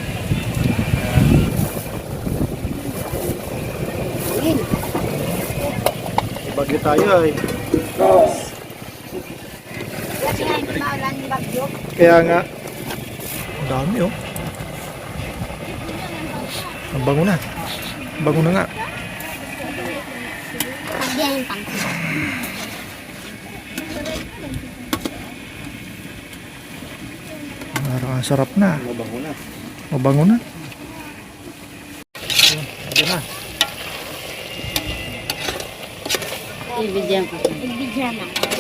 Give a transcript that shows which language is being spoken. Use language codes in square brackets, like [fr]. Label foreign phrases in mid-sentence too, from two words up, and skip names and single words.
[tl] Bagyo tayo ay. Kasi nga hindi maulan ni Bagyo. Kaya nga. Ang dami oh. Ang bango na. Ang bango na nga. [id] Dia yang tangkap. [tl] Parang sarap na. Mabango na. Mabango na. Ito na. Ibigyan ko. Ibigyan na.